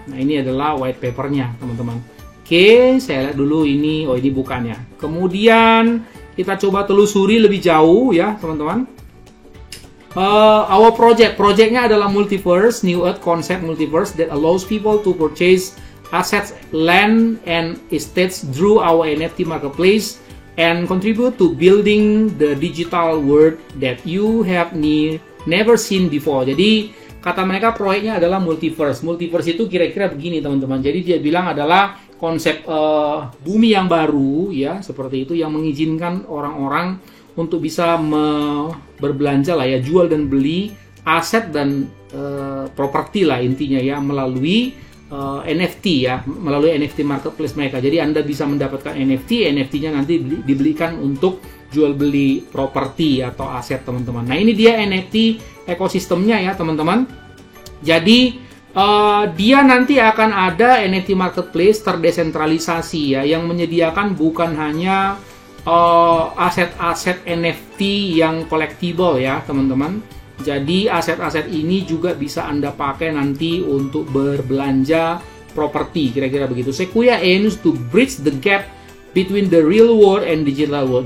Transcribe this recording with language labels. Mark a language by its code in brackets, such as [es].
[id] Nah, ini adalah white paper-nya, teman-teman. Oke, saya lihat dulu ini. Oh, ini bukannya. Kemudian kita coba telusuri lebih jauh ya, teman-teman. [en] Our projectnya [id] adalah [en] Multiverse, New Earth Concept Multiverse that allows people to purchase assets, land, and estates through our NFT marketplace and contribute to building the digital world that you have never seen before. [id] Jadi kata mereka proyeknya adalah Multiverse. Multiverse itu kira-kira begini teman-teman. Jadi dia bilang adalah konsep bumi yang baru ya, seperti itu, yang mengizinkan orang-orang untuk bisa berbelanja lah ya, jual dan beli aset dan properti lah intinya ya, melalui NFT ya, melalui NFT marketplace mereka. Jadi Anda bisa mendapatkan NFT-nya nanti dibelikan untuk jual beli properti atau aset teman-teman. Nah ini dia NFT ekosistemnya ya teman-teman. Jadi Dia nanti akan ada NFT marketplace terdesentralisasi ya, yang menyediakan bukan hanya aset-aset NFT yang collectible ya teman-teman. Jadi aset-aset ini juga bisa Anda pakai nanti untuk berbelanja properti, kira-kira begitu. [en] Sequoia aims to bridge the gap between the real world and digital world.